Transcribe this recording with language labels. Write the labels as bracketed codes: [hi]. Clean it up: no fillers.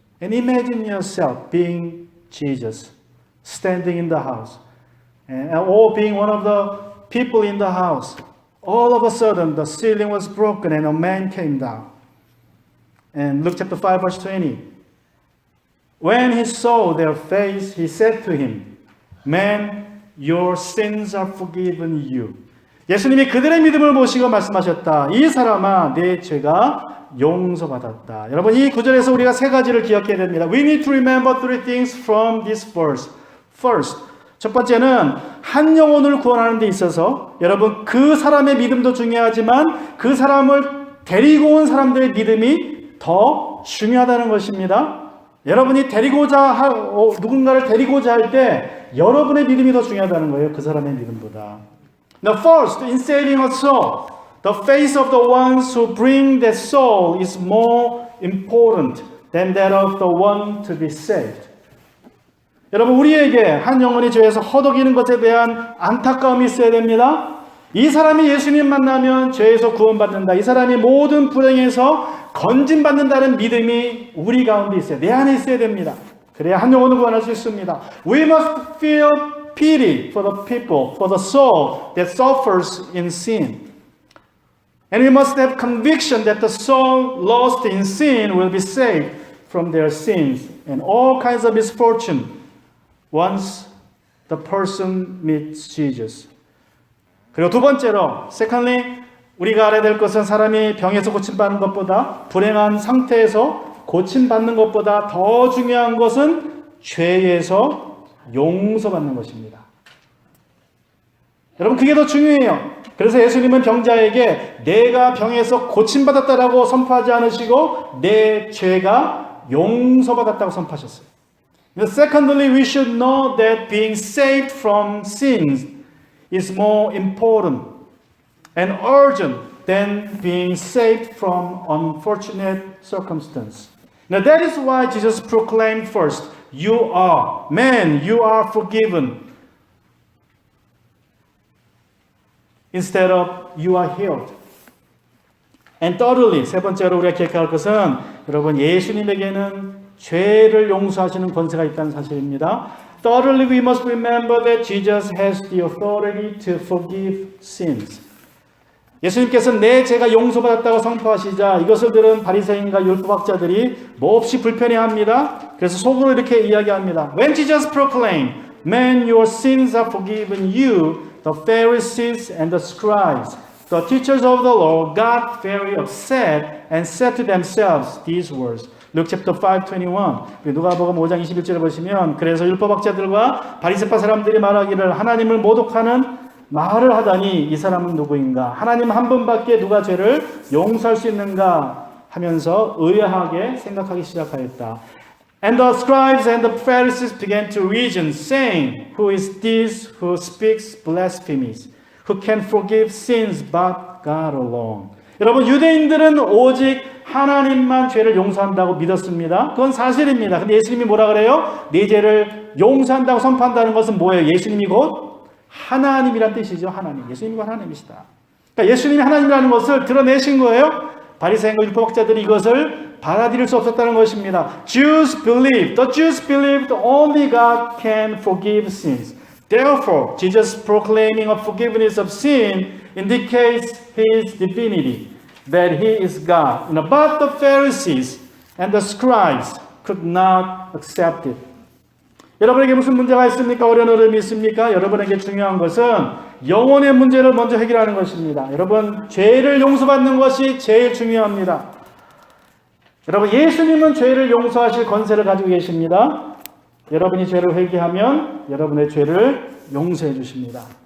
[en] And imagine yourself being Jesus, standing in the house, or being one of the people in the house. All of a sudden, the ceiling was broken and a man came down. And Luke chapter 5, verse 20. When he saw their face, he said to him, Man, your sins are forgiven you. [ko] 예수님이 그들의 믿음을 보시고 말씀하셨다. 이 사람아, 내 죄가 용서받았다. 여러분, 이 구절에서 우리가 세 가지를 기억해야 됩니다. [en] We need to remember three things from this verse. First, [ko] 첫 번째는 한 영혼을 구원하는 데 있어서 여러분 그 사람의 믿음도 중요하지만 그 사람을 데리고 온 사람들의 믿음이 더 중요하다는 것입니다. 여러분이 누군가를 데리고자 할 때 여러분의 믿음이 더 중요하다는 거예요. 그 사람의 믿음보다. [en] Now first, in saving a soul, the faith of the ones who bring that soul is more important than that of the one to be saved. [ko] 여러분 우리에게 한 영혼이 죄에서 허덕이는 것에 대한 안타까움이 있어야 됩니다. 이 사람이 예수님 만나면 죄에서 구원받는다. 이 사람이 모든 불행에서 건진받는다는 믿음이 우리 가운데 있어요. 내 안에 있어야 됩니다. 그래야 한 영혼을 구원할 수 있습니다. [en] We must feel pity for the people, for the soul that suffers in sin. And we must have conviction that the soul lost in sin will be saved from their sins and all kinds of misfortune once the person meets Jesus. [ko] 그리고 두 번째로, [en] secondly, [ko] 우리가 알아야 될 것은 사람이 병에서 고침받는 것보다 불행한 상태에서 고침받는 것보다 더 중요한 것은 죄에서 용서받는 것입니다. 여러분 그게 더 중요해요. 그래서 예수님은 병자에게 내가 병에서 고침받았다라고 선포하지 않으시고 내 죄가 용서받았다고 선포하셨어요. [en] Secondly, we should know that being saved from sins is more important and urgent than being saved from unfortunate circumstance. Now that is why Jesus proclaimed first, you are forgiven. Instead of you are healed. And thirdly, [ko] 세 번째로 우리가 기억할 것은 여러분 예수님에게는 죄를 용서하시는 권세가 있다는 사실입니다. [en] Thirdly, we must remember that Jesus has the authority to forgive sins. [ko] 예수님께서 내 죄가 용서받았다고 선포하시자 이것을 들은 바리새인과 율법학자들이 몹시 불편해합니다. 그래서 속으로 이렇게 이야기합니다. [en] When Jesus proclaimed, "Man, your sins are forgiven you," the Pharisees and the scribes, the teachers of the law, got very upset and said to themselves these words. Luke chapter 5:21. [ko] 누가복음 5장 21절을 보시면 그래서 율법학자들과 바리새파 사람들이 말하기를 하나님을 모독하는 말을 하다니 이 사람은 누구인가? 하나님 한 분밖에 누가 죄를 용서할 수 있는가? 하면서 의아하게 생각하기 시작하였다. [en] And the scribes and the Pharisees began to reason, saying, "Who is this who speaks blasphemies? Who can forgive sins but God alone?" [ko] 여러분, 유대인들은 오직 하나님만 죄를 용서한다고 믿었습니다. 그건 사실입니다. 근데 예수님이 뭐라 그래요? 네 죄를 용서한다고 선포한다는 것은 뭐예요? 예수님이 곧 하나님이란 뜻이죠. 하나님. 예수님이 하나님이시다. 그러니까 예수님이 하나님이라는 것을 드러내신 거예요. 바리새인과 율법학자들이 이것을 받아들일 수 없었다는 것입니다. [en] The Jews believed only God can forgive sins. Therefore, Jesus proclaiming a forgiveness of sin indicates His divinity, that He is God. But the Pharisees and the scribes could not accept it. [ko] 여러분에게 무슨 문제가 있습니까? 어려운 어려움이 있습니까? 여러분에게 중요한 것은 영혼의 문제를 먼저 해결하는 것입니다. 여러분, 죄를 용서받는 것이 제일 중요합니다. 여러분, 예수님은 죄를 용서하실 권세를 가지고 계십니다. 여러분이 죄를 회개하면 여러분의 죄를 용서해 주십니다.